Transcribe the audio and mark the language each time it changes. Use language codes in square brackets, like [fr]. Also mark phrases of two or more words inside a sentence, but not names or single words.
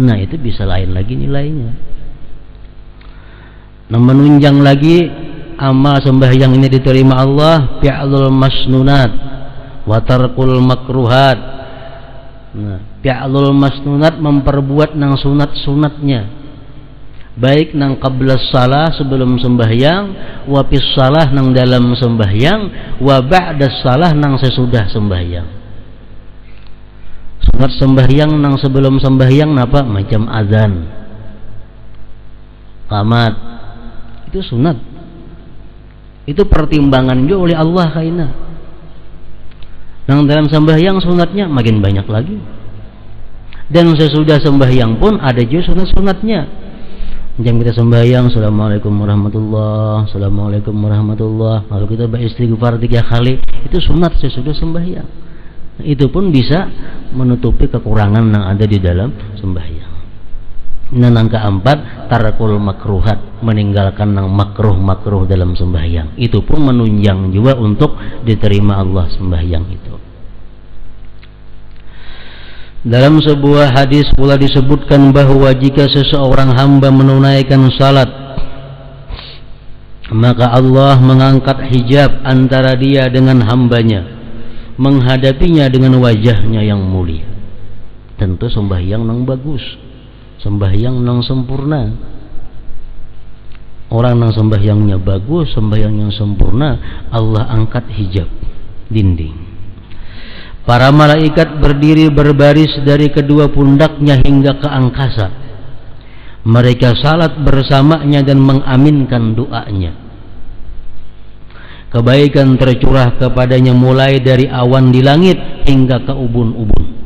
[id] Nah, itu bisa lain lagi nilainya. Nah, menunjang lagi amal sembahyang ini diterima Allah, [ar] فعل المسنونات، وترك المكروهات. [id] Nah, [ar] فعل المسنونات [id] memperbuat nang sunat-sunatnya, baik nang [ar] قبل الصلاة [id] sebelum sembahyang, [ar] وفي الصلاة [id] nang dalam sembahyang, [ar] وبعد الصلاة [id] nang sesudah sembahyang. Sunat sembahyang nang sebelum sembahyang napa? Macam azan, qamat, itu sunat. Itu pertimbangan juga oleh Allah kaina. Nang dalam sembahyang sunatnya makin banyak lagi. Dan sesudah sembahyang pun ada juga sunat-sunatnya. Jam kita sembahyang, [ar] السلام عليكم ورحمة الله, السلام عليكم ورحمة الله, [id] lalu kita beristighfar 3 kali, itu sunat sesudah sembahyang. Itu pun bisa menutupi kekurangan yang ada di dalam sembahyang. Nah, yang keempat, [ar] ترك المكروهات, [id] meninggalkan yang makruh dalam sembahyang. Itu pun menunjang juga untuk diterima Allah sembahyang itu. Dalam sebuah hadis pula disebutkan bahwa jika seseorang hamba menunaikan salat, maka Allah mengangkat hijab antara dia dengan hambanya, menghadapinya dengan wajahnya yang mulia. Tentu sembahyang nang bagus, sembahyang nang sempurna. Orang nang sembahyangnya bagus, sembahyang yang sempurna, Allah angkat hijab, dinding. Para malaikat berdiri berbaris dari kedua pundaknya hingga ke angkasa. Mereka salat bersamanya dan mengaminkan doanya. Kebaikan tercurah kepadanya mulai dari awan di langit hingga ke ubun-ubun.